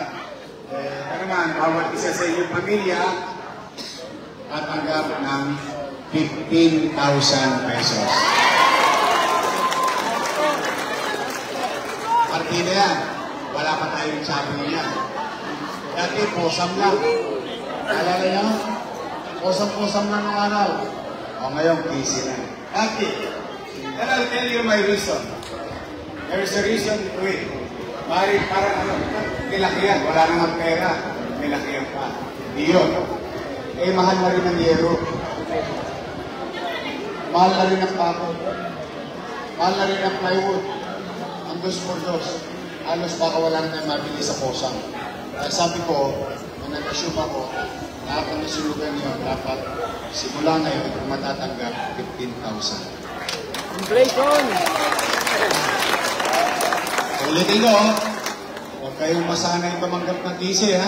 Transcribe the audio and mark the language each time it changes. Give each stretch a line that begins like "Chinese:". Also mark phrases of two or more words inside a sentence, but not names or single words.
Filipino: Ito naman, bawat isa sa inyong pamilya tatanggap ng 15,000 pesos. Partida yan. Wala pa tayong sabi niya. Dati, posam lang. Alala niyo? Posam-posam lang ng araw. O ngayon, busy na. Dati,
English: and I'll tell you my reason. There is a reason to it.
Filipino: Parang ano, nilakihan. Wala naman pera. Nilakihan pa. Iyon. Mahal na rin ang yero. Mahal na rin ang pako. Mahal na rin ang plywood. Ang dos-por-dos. Halos baka wala na tayong mabili sa posang. Kaya sabi ko, kung nag-assume ako, lahat ng nasulugan niyo, dapat simula ngayon, kung matatanggap, 15,000. Inflation! Ulitin ko, huwag kayong masanay tumanggap ng tisi, ha?